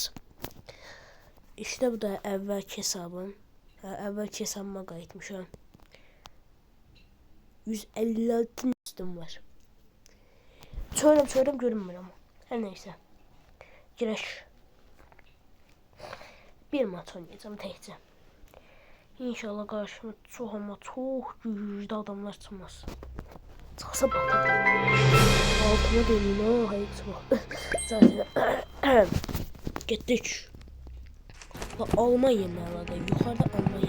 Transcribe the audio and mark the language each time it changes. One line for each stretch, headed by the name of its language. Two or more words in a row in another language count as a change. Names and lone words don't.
Turkish: İşte bu da
Azerbaijani: əvvəlki hesabım. Əvvəlki hesabıma qayıtmışam. 156 üstüm var. Söyləm görünmür
Turkish: ama. Hər neysə.
Azerbaijani: Girək.
Turkish: Bir maç oynayacağım
Azerbaijani: təkcə.
Turkish: İnşallah karşıma çok ama çok güçlü adamlar çıkmaz. Çıksa batar. Altıma dönün ha, hayır çıkma. Zaten gittik. Almanya ne alaka? Yukarıda Almanya.